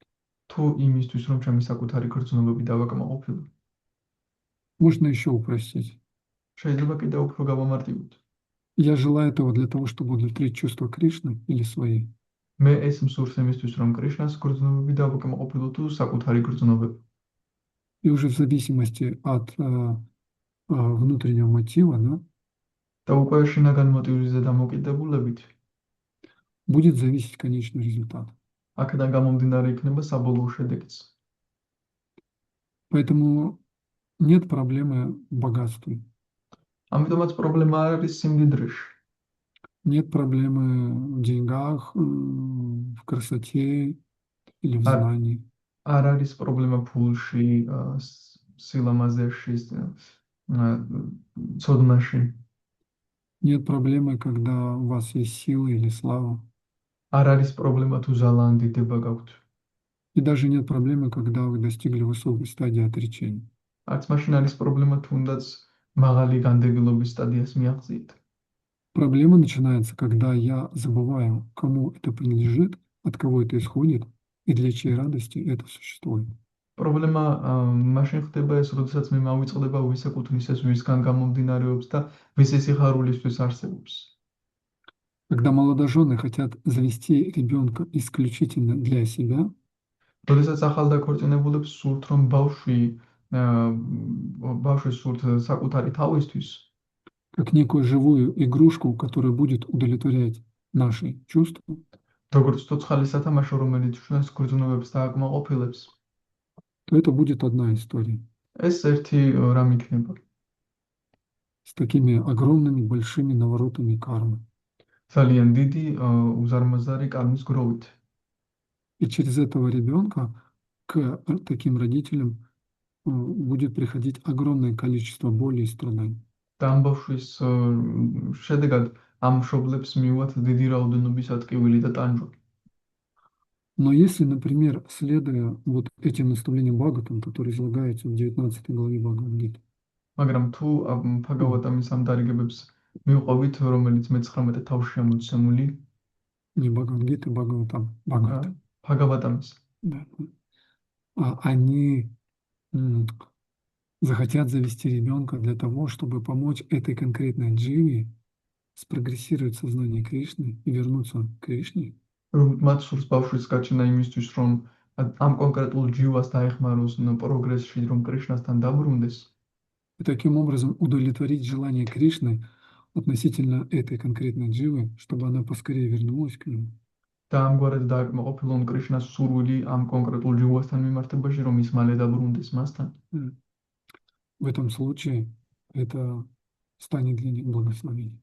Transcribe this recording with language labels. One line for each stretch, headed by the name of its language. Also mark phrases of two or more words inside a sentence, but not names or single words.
Georgian: თუ იმისთვის, რომ ჩემი საკუთარი გრძნობები დავაკმაყოფილო.
Russian: Можно еще упростить.
Georgian: შეიძლება კიდევ უფრო გავამარტივოთ.
Russian: Я желаю этого для того, чтобы удовлетворить чувства Кришны или свои.
Georgian: მე ეს მსურს იმისთვის, რომ კრიშნას გრძნობები დავაკმაყოფილო თუ საკუთარი გრძნობები.
Russian: И уже в зависимости от внутреннего мотива, да,
Georgian: და უკვე შინაგან მოტივზე დამოკიდებულებით,
Russian: будет зависеть конечный результат.
Georgian: აქედან გამომდინარე იქნება საბოლოო შედეგიც.
Russian: Поэтому нет проблемы в богатстве.
Georgian: ამიტომაც პრობლემა არ არის სიმდიდრეში.
Russian: Нет проблемы в деньгах, в красоте или в знании.
Georgian: არ არის პრობლემა ფულში, სილამაზეში, ცოდნაში.
Russian: Нет проблемы, когда у вас есть сила или слава.
Georgian: არ არის პრობლემა თუ ზალა ან დიდება გაქვთ.
Russian: И даже нет проблемы, когда вы достигли высокой стадии отречения.
Georgian: არც მაშინ არის პრობლემა თუნდაც მაღალი განდეგილობის სტადიას მიაღწიეთ.
Russian: Проблема начинается, когда я забываю, кому это принадлежит, от кого это исходит и для чьей радости это существует.
Georgian: პრობლემა მაშინ ხდება ეს, როდესაც მე მავიწყდება ვის ეკუთვნის ეს, ვისგან გამომდინარეობს და ვისი სიხარულისთვის არსებობს.
Russian: Когда молодожены хотят завести ребенка исключительно для себя,
Georgian: როდესაც ახალდაქორწინებულებს სურთ, რომ ბავშვი სურთ საკუთარი თავისთვის,
Russian: как некую живую игрушку, которая будет удовлетворять наши чувства,
Georgian: როგორც ცოცხალი სათამაშო, რომელიც ჩვენს გრძნობებს დააკმაყოფილებს,
Russian: то это будет одна история
Georgian: ეს ერთი რამ იქნება.
Russian: с такими огромными большими наворотами кармы.
Georgian: ძალიან დიდი უზარმაზარი კარმის გროვით.
Russian: И через этого ребенка к таким родителям будет приходить огромное количество боли и страданий.
Georgian: და ამ ბავშვის შედეგად ამ მშობლებს მიუვათ დიდი რაოდენობის ატკივილი და ტანჯვა.
Russian: Но если, например, следуя вот этим наставлениям Бхагаватам, которые излагаются в 19 главе Бхагавад-гиты,
Georgian: მაგრამ თუ ბჰაგავატამის ამ დარიგებებს მივყვებით, რომელიც მე-19 თავშია მოცემული,
Russian: не Бхагавад-гиты, Бхагаватам, Бхагавата,
Georgian: ბჰაგავატამის,
Russian: да, они захотят завести ребенка для того, чтобы помочь этой конкретной дживе спрогрессировать сознание Кришны и вернуться к Кришне.
Georgian: რომ მათ სურს ბავშვის გაჩენა იმისთვის, რომ ამ კონკრეტულ ჯივას დაეხმაროს პროგრესში, რომ კრიშნასთან დაბრუნდეს.
Russian: И таким образом удовлетворить желание Кришны относительно этой конкретной дживы, чтобы она поскорее вернулась к нему.
Georgian: და ამგვარად დააკმაყოფილონ კრიშნას სურვილი ამ კონკრეტულ ჯივასთან მიმართებაში, რომ ის მალე დაბრუნდეს მასთან.
Russian: В этом случае это станет для них благословением.